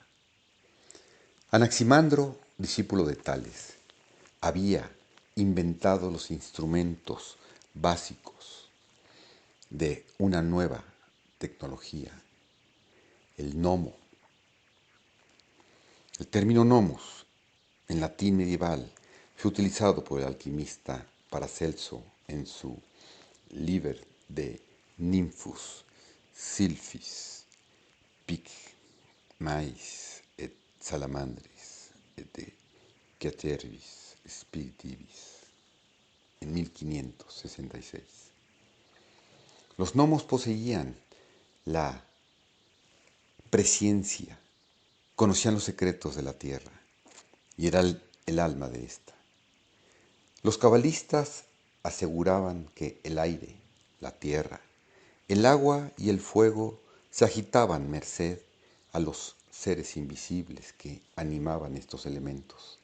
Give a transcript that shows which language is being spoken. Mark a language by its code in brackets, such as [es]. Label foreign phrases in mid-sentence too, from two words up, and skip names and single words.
[es] Anaximandro, discípulo de Tales, había inventado los instrumentos básicos de una nueva tecnología, el gnomo. El término nomos, en latín medieval, fue utilizado por el alquimista Paracelso en su Liber de Nymphus Sylphis Pic Mais et Salamandris et de Catervis Spiritivis en 1566. Los gnomos poseían la presciencia, conocían los secretos de la tierra y era el alma de ésta. Los cabalistas aseguraban que el aire, la tierra, el agua y el fuego se agitaban merced a los seres invisibles que animaban estos elementos.